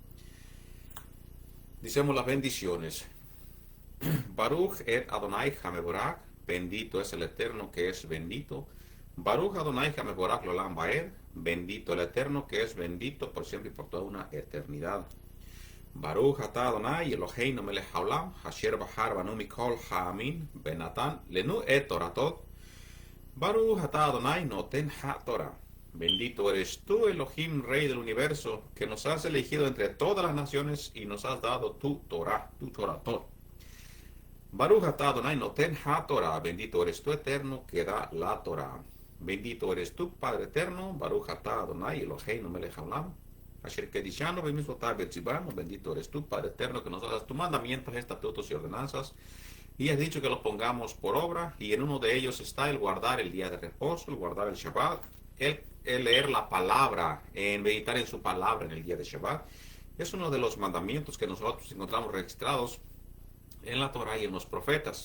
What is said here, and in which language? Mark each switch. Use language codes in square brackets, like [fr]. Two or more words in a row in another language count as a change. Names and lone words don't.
[es] Dicemos las bendiciones. [he] ברוך את אדוני המבורך, [es] bendito es el Eterno que es bendito. [he] ברוך אדוני המבורך לעולם ועד, [es] bendito el Eterno que es bendito por siempre y por toda una eternidad. [he] ברוך אתה אדוני אלוהינו מלך העולם אשר בחר בנו מכל העמים ונתן לנו את תורתו. ברוך אתה אדוני נותן התורה. [es] Bendito eres tú, Elohim, Rey del universo, que nos has elegido entre todas las naciones y nos has dado tu Torah, tu Toratot. [he] ברוך אתה אדוני נותן התורה. [es] Bendito eres tú, Eterno, que da la Torah. Bendito eres tú, Padre eterno. [he] ברוך אתה אדוני אלוהינו מלך העולם אשר קדשנו במצוותיו וציוונו. [es] Bendito eres tú, Padre eterno, que nos das tus mandamientos, estatutos y ordenanzas, y has dicho que los pongamos por obra, y en uno de ellos está el guardar el día de reposo, el guardar el Shabbat, el leer la palabra, en meditar en su palabra en el día de Shabbat. Es uno de los mandamientos que nosotros encontramos registrados en la Torah y en los profetas.